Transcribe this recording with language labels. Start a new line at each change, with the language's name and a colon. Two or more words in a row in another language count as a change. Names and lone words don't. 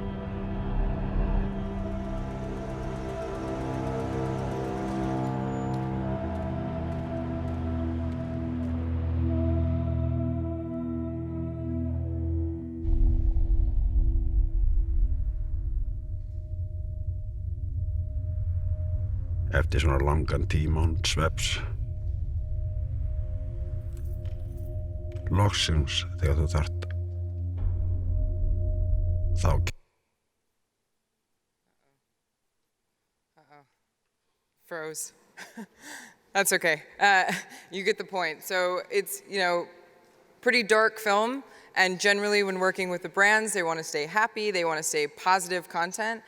Icelandic: Eftir svona langan tíma án svefns, loksins þegar þú þarft, þá
English: Froze. That's okay. You get the point. So it's, pretty dark film, and generally when working with the brands, they want to stay happy, they want to stay positive content.